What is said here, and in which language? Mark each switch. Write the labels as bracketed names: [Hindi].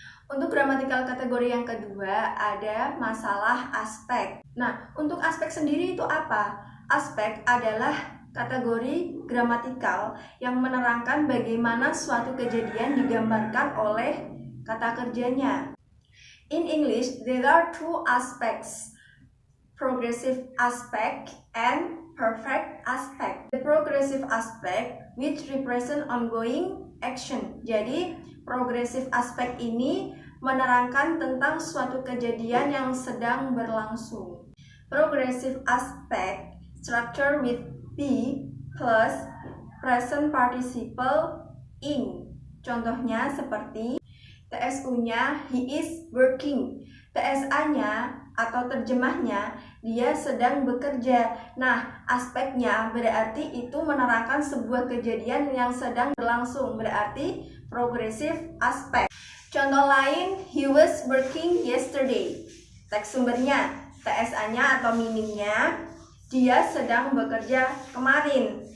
[Indonesian] Untuk gramatikal kategori yang kedua ada masalah aspek. Nah, untuk aspek sendiri itu apa? Aspek adalah kategori gramatikal yang menerangkan bagaimana suatu kejadian digambarkan oleh kata kerjanya. [English] In English, there are 2 aspects, progressive aspect and perfect aspect. The progressive aspect which represent ongoing action. [Indonesian] Jadi, progressive aspect ini menerangkan tentang suatu kejadian yang sedang berlangsung. [English] Progressive aspect structure with be plus present participle ing. [Indonesian] Contohnya seperti TSU-nya [English] he is working. [Indonesian] TSA-nya atau terjemahnya dia sedang bekerja. Nah, aspeknya berarti itu menerangkan sebuah kejadian yang sedang berlangsung. Berarti progressive aspect. Contoh lain, [English] he was working yesterday. [Indonesian] Teks sumbernya, TSA-nya atau meaningnya dia sedang bekerja kemarin.